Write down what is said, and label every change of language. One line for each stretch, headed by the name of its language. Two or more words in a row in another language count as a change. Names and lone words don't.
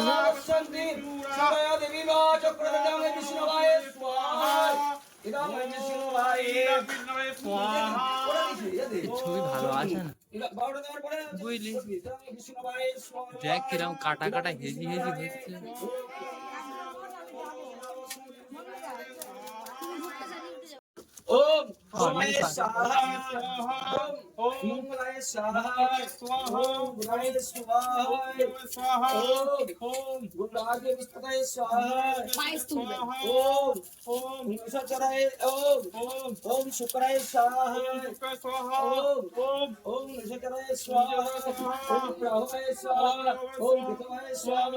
Sanskrit: পরমানন্দা শান্তি শিবায় দেবী বা চক্রবর্তী বিষ্ণুবায় স্বাহা ইদম বিষ্ণুবায় স্বাহা।
Bangla: ছবি ভালো আছে না বুঝলি, দেখ কিরম কাটা কাটা হেজি হেজি হচ্ছে।
Sanskrit: ओम सोमाय स्वाहा ओम मंगलाय स्वाहा ओम गुणाय स्वाहा ओम गुणाय विष्णुय स्वाहा ओम निशाचराय ओम शुक्राय स्वाहा ओम निशाचराय स्वाहा ओम राहुवाय स्वाहा ओम केतवाय स्वाहा।